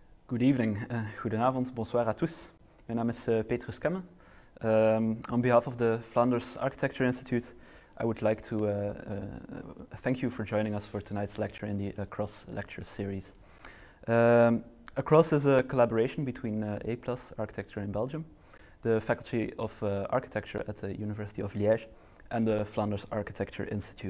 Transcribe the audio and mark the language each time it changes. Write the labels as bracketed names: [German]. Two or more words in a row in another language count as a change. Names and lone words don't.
[English] Good evening, [Dutch] goedenavond, [French] bonsoir à tous. [Dutch] Mijn naam is Petrus Kemme. [English] On behalf of the Vlaams Architectuurinstituut, I would like to thank you for joining us for tonight's lecture in the Across lecture series. Across is a collaboration between A+ Architecture in Belgium, the Faculty of Architecture at the University of Liège, and the Vlaams Architectuurinstituut.